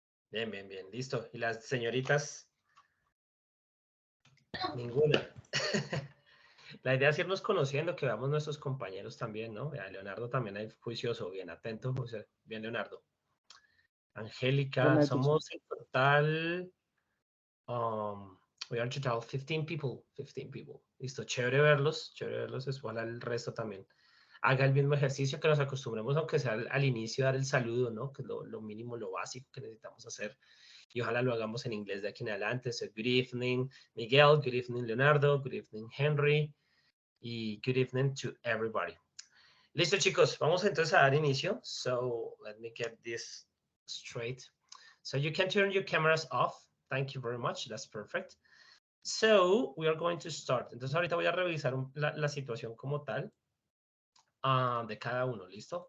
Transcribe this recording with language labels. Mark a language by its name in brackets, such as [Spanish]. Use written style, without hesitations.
[Spanish] Bien, bien, bien. Listo. ¿Y las señoritas? Ninguna. La idea es irnos conociendo, que veamos nuestros compañeros también, ¿no? Vea, Leonardo también es juicioso, bien atento, José. Bien, Leonardo. Angélica, [English] Good night, teacher. [Spanish] somos en total, [English] we are in total 15 people, 15 people. [Spanish] Listo, chévere verlos, es igual al resto también. Haga el mismo ejercicio, que nos acostumbremos, aunque sea al inicio, dar el saludo, ¿no? Que es lo mínimo, lo básico que necesitamos hacer. Y ojalá lo hagamos en inglés de aquí en adelante. [English] So, good evening, Miguel. Good evening, Leonardo. Good evening, Henry. Y good evening to everybody. [Spanish] Listo, chicos. Vamos entonces a dar inicio. [English] So, let me get this straight. So, you can turn your cameras off. Thank you very much. That's perfect. So, we are going to start. [Spanish] Entonces, ahorita voy a revisar la situación como tal. De cada uno, ¿listo?